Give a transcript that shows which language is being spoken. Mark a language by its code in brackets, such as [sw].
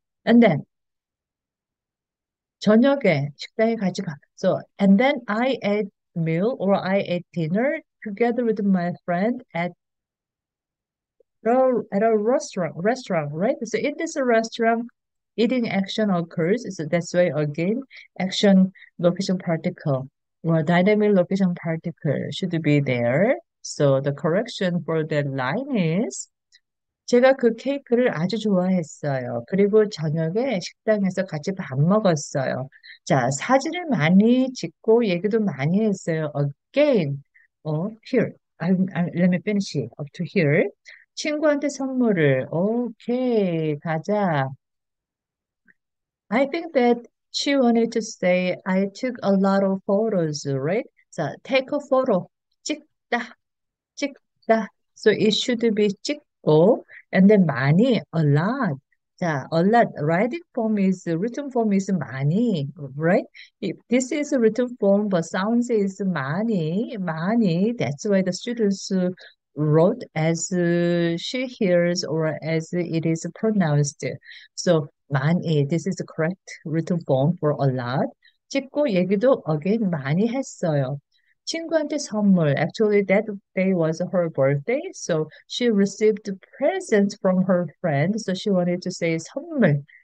[en] And then [ko] 저녁에 식당에 같이 가. [en] So and then I ate meal or I ate dinner together with my friend at a restaurant, right? So in this restaurant, eating action occurs. So that's why again, action location particle or dynamic location particle should be there. So the correction for that line is [ko] 제가 그 케이크를 아주 좋아했어요. 그리고 저녁에 식당에서 같이 밥 먹었어요. 자, 사진을 많이 찍고 얘기도 많이 했어요. [en] Again, here. Let me finish it up to here. [ko] 친구한테 선물을. 오케이, 가자. [en] I think that she wanted to say I took a lot of photos, right? 자, take a photo. [ko] 찍다. 찍다. [en] So it should be 찍고, and then 많이, a lot. 자, a lot. Written form is 많이, right? If this is a written form, but sounds is 많이, 많이. That's why the students wrote as she hears or as it is pronounced. So 많이, this is the correct written form for a lot. [ko] 찍고 얘기도 [en] again [ko] 많이 했어요. 친구한테 선물. [en] Actually, that day was her birthday, so she received presents from her friend. So she wanted to say 선물.